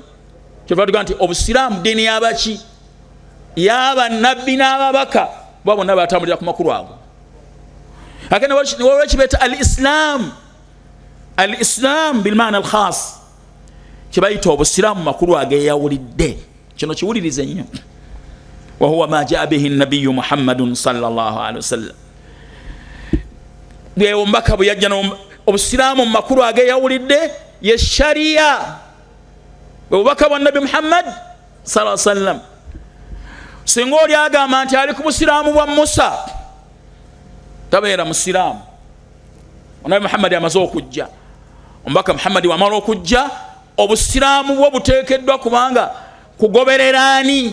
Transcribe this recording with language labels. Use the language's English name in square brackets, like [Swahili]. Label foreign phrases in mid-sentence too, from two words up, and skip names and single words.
[Ganda] Kyeva tuga nti obusiraamu dini yabaki yaba nabbi n'ababaka bo bonna batambulira ku makulu ago. Akene wekibeta [Arabic] الإسلام بالمعنى الخاص, [Ganda] kibayita obusiraamu makulu ageyawulidde. Kino kiwulirize nnyo. [Arabic] وهو ما جاء به النبي محمد صلى الله عليه وسلم. [Ganda] Bwe omubaka bwe yajja obusiraamu mu makulu ageyawulidde ye sharia. Bwe obubaka bwa Nabi Muhammad [Arabic] صلى الله عليه وسلم, [Ganda] singa oli agamba nti ali ku busiraamu bwa Musa, tabeera musiraamu. Nabi Muhammad amaze okujja, omubaka Muhammad wamala okujja, obusiraamu bwo buteekeddwa kubanga kugoberera ani?